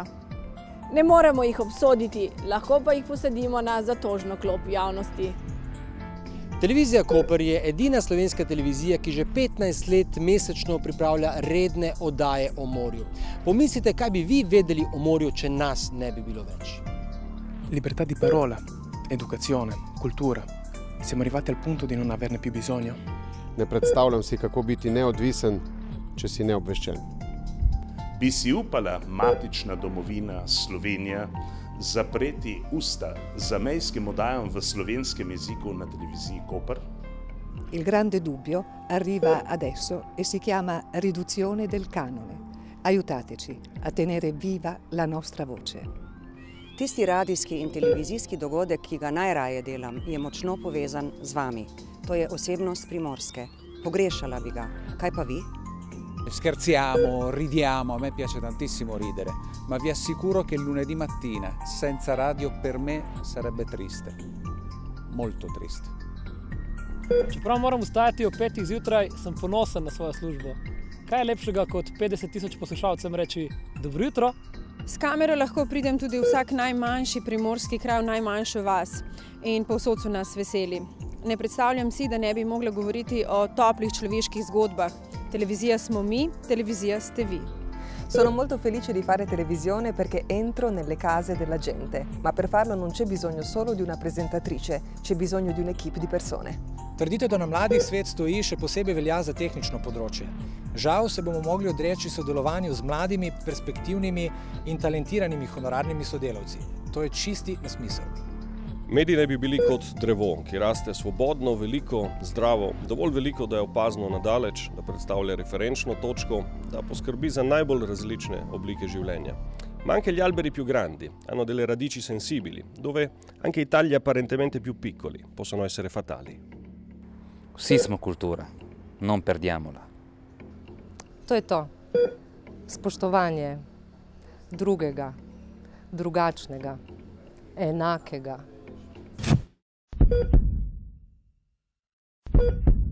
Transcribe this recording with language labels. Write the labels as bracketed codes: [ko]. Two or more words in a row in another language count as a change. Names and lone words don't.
[sl] Ne moremo jih obsoditi, lahko pa jih posadimo na zatožno klop javnosti. Televizija Koper je edina slovenska televizija, ki že 15 let mesečno pripravlja redne oddaje o morju. Pomislite, kaj bi vi vedeli o morju, če nas ne bi bilo več. [it] Libertà di parola, educazione, cultura. Siamo arrivati al punto di non averne più bisogno. [sl] Ne predstavljam si, kako biti neodvisen, če si neobveščen. Bi si upala matična domovina Slovenija zapreti usta zamejskim oddajam v slovenskem jeziku na televiziji Koper? [it] Il grande dubbio arriva adesso e si chiama riduzione del canone. Aiutateci a tenere viva la nostra voce. [sl] Tisti radijski in televizijski dogodek, ki ga najraje delam, je močno povezan z vami. To je osebnost Primorske. Pogrešala bi ga. Kaj pa vi? [it] Scherziamo, ridiamo, a me piace tantissimo ridere, ma vi assicuro che il lunedì mattina senza radio per me sarebbe triste. Molto triste. [sl] Čeprav moram vstajati ob 5 zjutraj, sem ponosen na svojo službo. Kaj je lepšega kot 50 000 poslušalcem reči dobro jutro? S kamero lahko pridem tudi vsak najmanjši primorski kraj, najmanjšo vas in povsod so nas veseli. Ne predstavljam si, da ne bi mogla govoriti o toplih človeških zgodbah. Televizija smo mi, televizija ste vi. [it] Sono molto felice di fare televisione perché entro nelle case della gente, ma per farlo non c'è bisogno solo di una presentatrice, c'è bisogno di un'equipe di persone. [sl] Trditev, da na mladih svet stoji, še posebej velja za tehnično področje. Žal se bomo mogli odreči sodelovanju z mladimi, perspektivnimi in talentiranimi honorarnimi sodelavci. To je čisti nesmisel. Mediji naj bi bili kot drevo, ki raste svobodno, veliko, zdravo, dovolj veliko, da je opazno nadaleč, da predstavlja referenčno točko, da poskrbi za najbolj različne oblike življenja. [it] Ma anche gli alberi più grandi hanno delle radici sensibili, dove anche i tagli apparentemente più piccoli possono essere fatali. [sl] Vsi smo kultura, [it] non perdiamola. [sl] To je to. Spoštovanje drugega, drugačnega, enakega.